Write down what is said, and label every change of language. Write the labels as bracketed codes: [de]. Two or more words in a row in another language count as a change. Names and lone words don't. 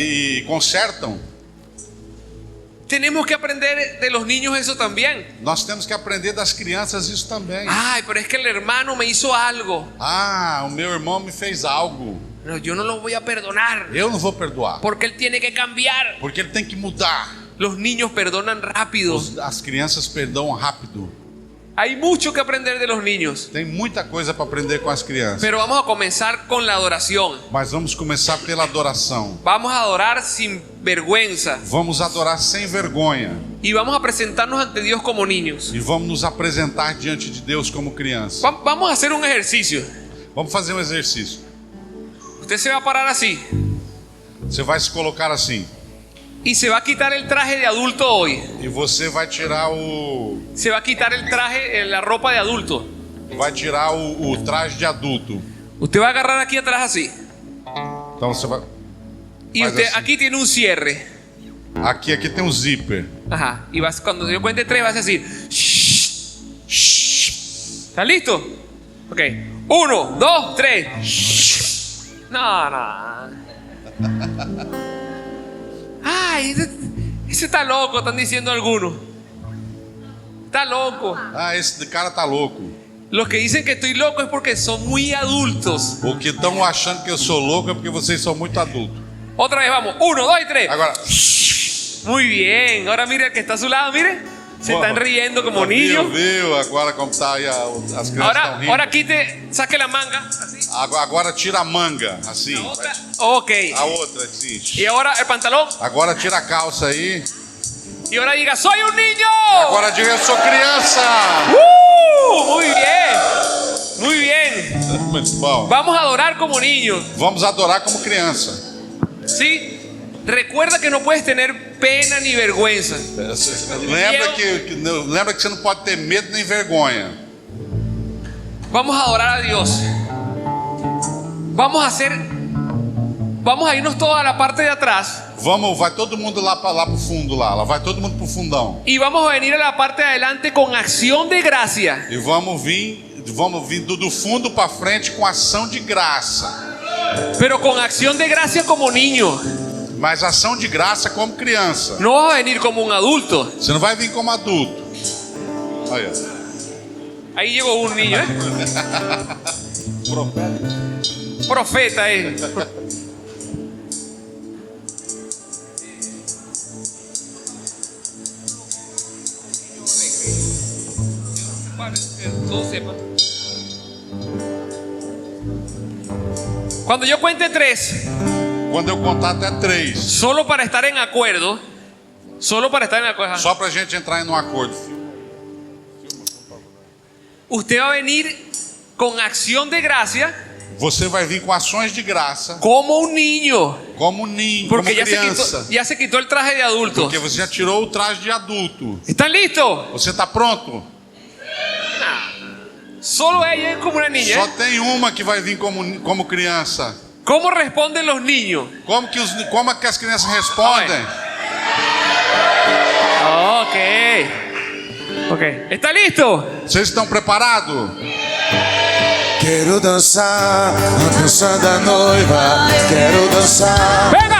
[pt] consertam. [es] Tenemos que aprender de los niños eso también. [pt] Nós temos que aprender das crianças isso também. [es] Ay, pero es que el hermano me hizo algo. [pt] Ah, o meu irmão me fez algo. [es] No, yo no lo voy a perdonar [pt] Eu não vou perdoar, [es] porque él tiene que cambiar. [pt] porque ele tem que mudar. [es] Los niños perdonan rápido. [pt] As crianças perdoam rápido. [es] Hay mucho que aprender de los niños. [pt] Tem muita coisa para aprender com as crianças. [es] Pero vamos a comenzar con la adoración. [pt] Mas vamos começar pela adoração. [es] Vamos a adorar sin vergüenza. [pt] Vamos adorar sem vergonha. [es] Y vamos a presentarnos ante Dios como niños. [pt] E vamos nos apresentar diante de Deus como criança. [es] Vamos a hacer un ejercicio. [pt] Vamos fazer um exercício. [es] Usted se va a parar así [pt] Você vai se colocar assim. [es] y se va a quitar el traje de adulto hoy. [pt] E você vai tirar [es] Se va a quitar el traje, la ropa de adulto. [pt] o traje de adulto. [es] Usted va a agarrar aquí atrás así. [pt] Então você vai. [es] Y [pt] Faz [es] usted así. aquí tiene un cierre. [pt] Aqui tem um zíper. [es] Ajá. Y cuando yo cuente 3 vas a decir, shh, shh. ¿Estás listo? Ok. 1, 2, 3. No. Ay, ese está loco, están diciendo algunos. Está loco. [pt] Ah, esse cara tá louco. [es] Los que dicen que estoy loco es porque son muy adultos. [pt] O que estão achando que eu sou louco é porque vocês são muito adultos. [es] Otra vez vamos. 1, 2 y 3. [pt] Agora. [es] Muy bien. Ahora mire el que está a su lado, mire. Se están riendo como niños. [pt] Viu? Agora como tá aí as crianças estão rindo. [es] Ahora quite, saque la manga. Así. [pt] Agora tira a manga, assim. [es] La otra. Ok. [pt] A outra, assim. [es] Y ahora el pantalón. [pt] Agora tira a calça aí. [es] Y ahora diga, soy un niño. [pt] Agora diga, eu sou criança. [es] Muy bien. Muy bien. [pt] Muito bom. [es] Vamos a adorar como niños. [pt] Vamos adorar como criança. [es] ¿Sí? Recuerda que no puedes tener pena ni vergüenza. [pt] Lembra que você não pode ter medo nem vergonha. [es] Vamos a adorar a Dios. Vamos a irnos toda a la parte de atrás. [pt] Vai todo mundo lá pro fundo lá. Vai todo mundo pro fundão. [es] Y vamos a venir a la parte de adelante con acción de gracia. [pt] E vamos vir do fundo para frente com ação de graça. [es] Pero con acción de gracia como niño. [pt] Mas ação de graça como criança. [es] No vas a venir como un adulto. [pt] Você não vai vir como adulto. Olha. [es] Ahí llegó un niño, ¿eh? Profeta, ¿eh? Cuando yo cuente 3, [pt] quando eu contar até 3, [es] solo para estar en acuerdo, [pt] só pra gente entrar em um acordo. [es] Usted va a venir con acción de gracia. [pt] Você vai vir com ações de graça. [es] Como un niño. Como niño, [pt] porque como criança. [es] ya se quitó el traje de adulto. [pt] Porque você já tirou o traje de adulto. [es] ¿Están listos? [pt] Você está pronto? [es] Solo ella es como una niña. [pt] Só tem uma que vai vir como criança. [es] ¿Cómo responden los niños? [pt] Como que as crianças respondem? [es] Ok. ¿Está listo? [pt] Vocês estão preparados? Quero dançar a dança da noiva. Quero dançar. [es] Venga!